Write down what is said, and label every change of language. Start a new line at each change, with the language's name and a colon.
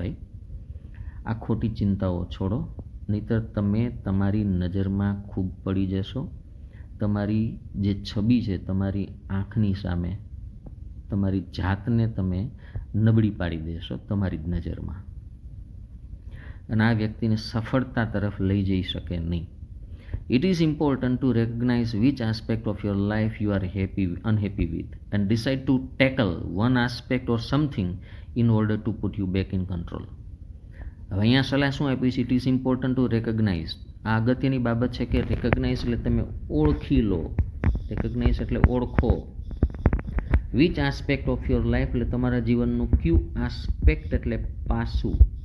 Gujarati: ભાઈ, આ ખોટી ચિંતાઓ છોડો, નહીંતર તમે તમારી નજરમાં ખૂબ પડી જશો. તમારી જે છબી છે તમારી આંખની સામે, તમારી જાતને તમે નબળી પાડી દેશો તમારી જ નજરમાં, અને આ વ્યક્તિને સફળતા તરફ લઈ જઈ શકે નહીં.
English: It is important to recognize which aspect of your life you are unhappy with and decide to tackle one aspect or something in order to put you back in control.
Gujarati: હવે અહીંયા સલાહ શું આપી છે?
English: It is important to recognize.
Gujarati: આ અગત્યની બાબત છે કે રેકગ્નાઇઝ એટલે તમે ઓળખી લો. રેકગ્નાઇઝ એટલે ઓળખો.
English: which aspect of your life
Gujarati: એટલે તમારા જીવનનું કયું આસ્પેક્ટ એટલે પાસું,